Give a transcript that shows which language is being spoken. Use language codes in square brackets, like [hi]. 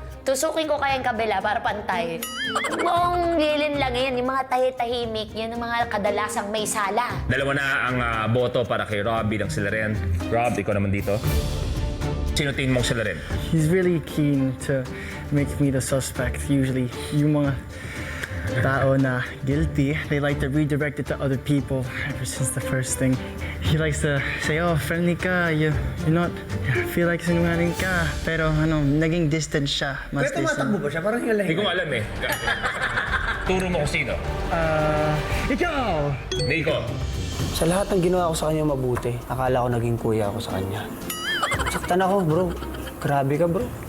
[tl] Tusukin ko kaya yung kabila para pantay. Buong lilin lang yan, yung mga tahi-tahimik, yan ang mga kadalasang may sala. Dalawa na ang boto para kay Rob bilang salarin. Rob, ikaw naman dito. Sino tingin mong salarin? [en] He's really keen to make me the suspect. Usually, [tl] yung mga tao na guilty, [en] they like to redirect it to other people ever since the first thing. He likes to say, oh, [tl] friendly ka, [en] you're not, feel like [tl] sinungaling ka. Pero naging distant siya. Mas Pero tumatakbo ba siya? Parang yung Hindi lahi. ko alam eh. Turo mo kung sino. Ikaw! Nico. Sa lahat ng ginawa ko sa kanya mabuti, akala ko naging kuya ako sa kanya. Saktan ako, bro. Grabe ka, bro.